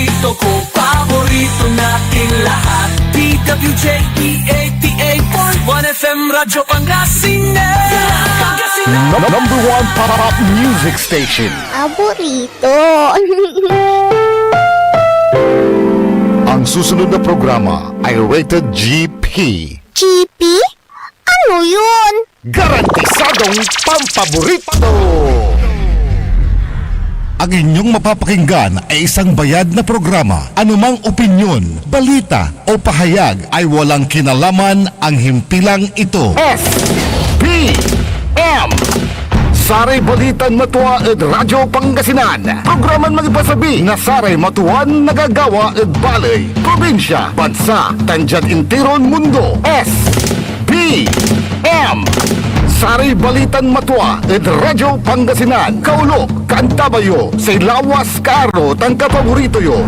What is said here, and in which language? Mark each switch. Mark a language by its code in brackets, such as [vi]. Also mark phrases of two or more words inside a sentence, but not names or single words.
[tl] radyo ko, paborito natin lahat. DWJ, DATA.1 FM, Radyo Pangasinan. [en] Number one pop music station. [tl] Paborito. Ang susunod na programa ay [en] rated GP. [tl] GP? Ano yun? Garantisadong pampaborito! Ang inyong mapapakinggan ay isang bayad na programa. Anumang opinyon, balita o pahayag ay walang kinalaman ang himpilang ito. [pag] SBM Saray Balitan Matuwa ed Radyo Pangasinan. Programan magipasabi na Saray Matuan nagagawa ed Balay, Probinsya, Bansa, Tandian Intiron Mundo. SBM Saray Balitan Matuwa ed Radyo Pangasinan. Kaulok, Kantabayo, sa Lawas Karo, tang kapaborito yo.